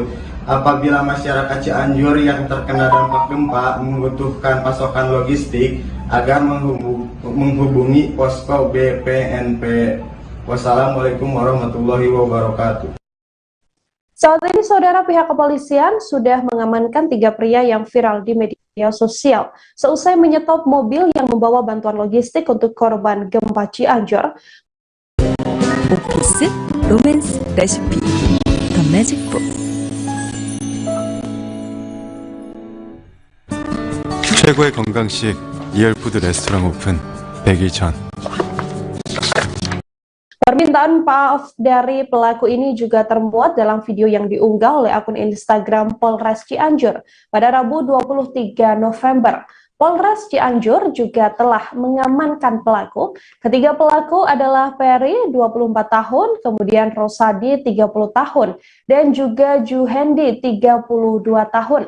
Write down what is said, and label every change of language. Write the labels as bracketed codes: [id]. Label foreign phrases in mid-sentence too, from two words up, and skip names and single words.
[id] Apabila masyarakat Cianjur yang terkena dampak gempa membutuhkan pasokan logistik agar menghubungi posko BPNP. Wassalamualaikum warahmatullahi wabarakatuh. Saat ini, saudara, pihak kepolisian sudah mengamankan 3 pria yang viral di media sosial seusai menyetop mobil yang membawa bantuan logistik untuk korban gempa Cianjur. [ko] 오피스 로맨스 레시피 더 매직 북. 최고의 건강식 리얼푸드 레스토랑 오픈 100일 전. [id] Permintaan maaf dari pelaku ini juga termuat dalam video yang diunggah oleh akun Instagram Polres Cianjur pada Rabu 23 November. Polres Cianjur juga telah mengamankan pelaku. Ketiga pelaku adalah Ferry, 24 tahun, kemudian Rosadi, 30 tahun, dan juga Juhendi, 32 tahun.